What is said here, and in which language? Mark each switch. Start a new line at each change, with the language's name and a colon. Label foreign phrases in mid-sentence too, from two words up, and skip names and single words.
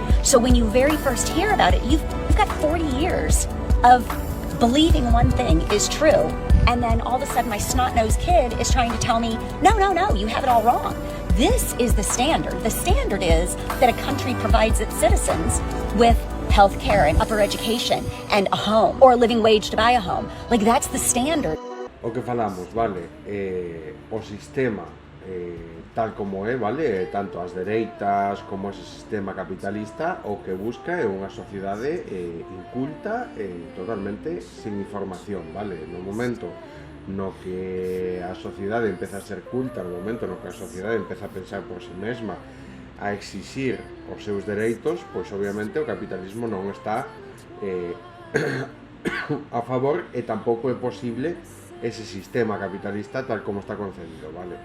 English: So when you very first hear about it, you've got 40 years of believing one thing is true, and then all of a sudden my snot-nosed kid is trying to tell me, no, you have it all wrong. This is the standard. The standard is that a country provides its citizens with health care and upper education and a home, or a living wage to buy a home. Like, that's the standard.
Galician: O que falamos, vale, o sistema tal como é, vale, tanto as dereitas como ese sistema capitalista, o que busca é unha sociedade inculta e totalmente sin información, vale. No momento no que a sociedade empeza a ser culta, no momento no que a sociedade empeza a pensar por si mesma, a exixir os seus dereitos, pois obviamente o capitalismo non está a favor, e tampouco é posible ese sistema capitalista tal como está concebido, vale?